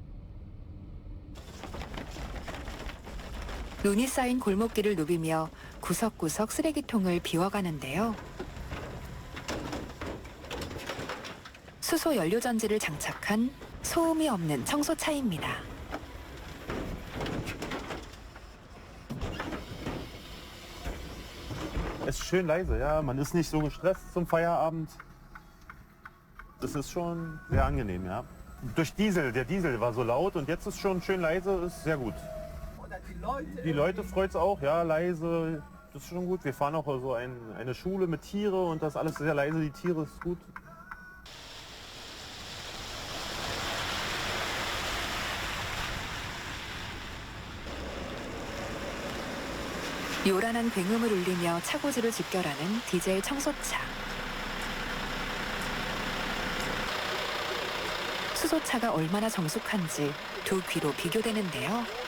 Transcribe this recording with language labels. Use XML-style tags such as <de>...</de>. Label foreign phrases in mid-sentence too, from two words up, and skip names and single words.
<ko>눈이 쌓인 골목길을 누비며 구석구석 쓰레기통을 비워가는데요. 수소 연료전지를 장착한 소음이 없는 청소차입니다.</ko> <de>Es ist schön leise, ja. Man ist nicht so gestresst zum Feierabend. Das ist schon sehr angenehm, ja. Durch der Diesel war so laut und jetzt ist schon schön leise, ist sehr gut. Die Leute freut es auch, ja, leise, das ist schon gut. Wir fahren auch so eine Schule mit Tiere und das ist alles sehr leise, die Tiere ist gut.</de> <ko>요란한 굉음을 울리며 차고지를 집결하는 디젤 청소차. 수소차가 얼마나 정숙한지 두 귀로 비교되는데요.</ko>